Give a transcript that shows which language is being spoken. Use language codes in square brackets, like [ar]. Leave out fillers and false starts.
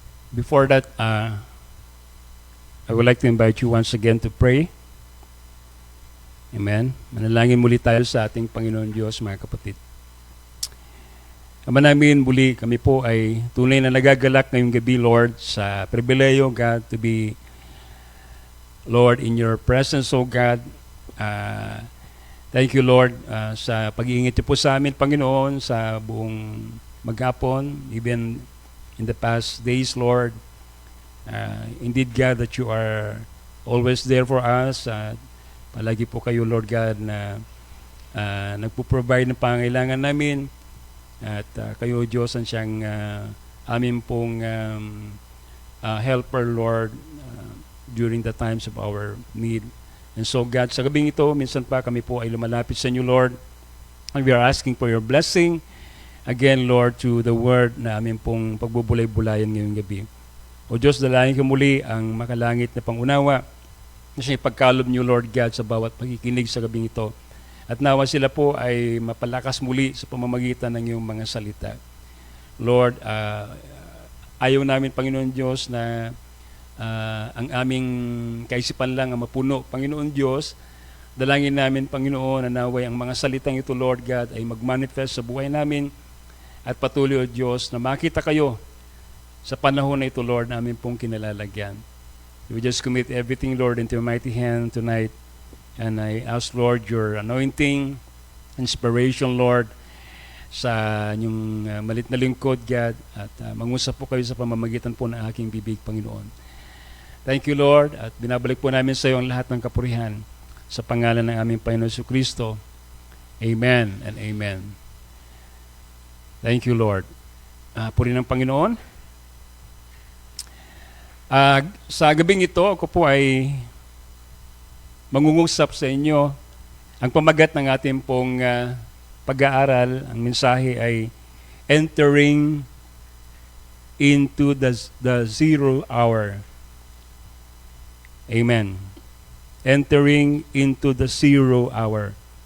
[en] Before that, I would like to invite you once again to pray. Amen. [tl] Manalangin muli tayo sa ating Panginoon Diyos, mga kapatid. Ama namin, muli kami po ay tunay na nagagalak ngayong gabi, Lord, sa pribileyo, God, [en] to be, Lord, in your presence, [tl] O God. [en] Thank you, Lord, [tl] sa pag-iingit niyo po sa amin, Panginoon, sa buong maghapon, [en] even in the past days, Lord. Indeed, God, that you are always there for us. [tl] Palagi po kayo, Lord God, na nagpo-provide ng pangailangan namin. At kayo, Diyos, ang siyang amin pong [en] helper, Lord, during the times of our need. And so, [tl] God, sa gabing ito, minsan pa kami po ay lumalapit sa inyo, Lord. [en] And we are asking for your blessing. Again, Lord, to the word [tl] na amin pong pagbubulay-bulayan ngayong gabi. O Diyos, dalangin ko muli ang makalangit na pangunawa na siya ipagkalob niyo, Lord God, sa bawat pakikinig sa gabing ito. At nawa sila po ay mapalakas muli sa pamamagitan ng iyong mga salita. Lord, ayaw namin, Panginoon Diyos, na ang aming kaisipan lang ang mapuno. Panginoon Diyos, dalangin namin, Panginoon, na naway ang mga salitang ito, Lord God, ay mag-manifest sa buhay namin at patuloy, O Diyos, na makita kayo sa panahon na ito, Lord, namin pong kinalalagyan. [en] We just commit everything, Lord, into your mighty hand tonight. And I ask, Lord, your anointing, inspiration, [tl] Lord, sa inyong malit na lingkod, God, at mangusap po kayo sa pamamagitan po ng aking bibig, Panginoon. [en] Thank you, Lord, [tl] at binabalik po namin sa iyo ang lahat ng kapurihan sa pangalan ng aming Panginoon si Kristo. [en] Amen and amen. Thank you, Lord. [tl] Puri ng Panginoon. Sa gabing ito, ako po ay mangungusap sa inyo. Ang pamagat ng ating pong pag-aaral, ang mensahe ay [en] entering into the zero hour. [tl] Amen. [en] entering into the zero hour.